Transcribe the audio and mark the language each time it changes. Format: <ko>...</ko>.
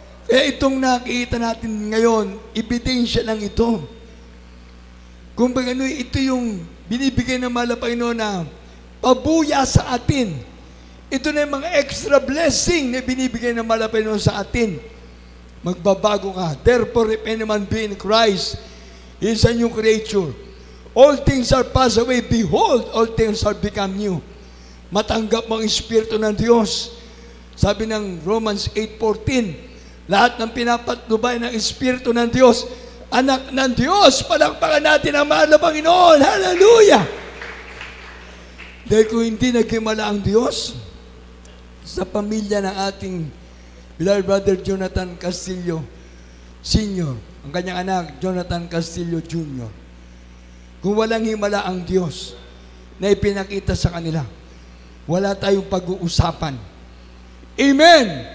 <tl>Kaya itong nakita natin ngayon, ebidensya lang ito. Kung baga ito yung binibigay ng mahal na Panginoon na pabuya sa atin. Ito na yung mga extra blessing na binibigay ng mahal na Panginoon sa atin. Magbabago ka.</tl> <en>Therefore, if any man be in Christ, he is a new creature. All things are passed away. Behold, all things are become new.</en> <tl>Matanggap mo ang Espiritu ng Diyos. Sabi ng Romans 8:14, lahat ng pinapatnubay ng Espiritu ng Diyos, anak ng Diyos, palakpakan natin ang mahal na Panginoon. Hallelujah! Dahil kung hindi naghimala ang Diyos, sa pamilya ng ating</tl> <en>beloved brother</en> <tl>Jonathan Castillo Sr., ang kanyang anak, Jonathan Castillo Jr., kung walang himala ang Diyos na ipinakita sa kanila, wala tayong pag-uusapan. Amen!</tl>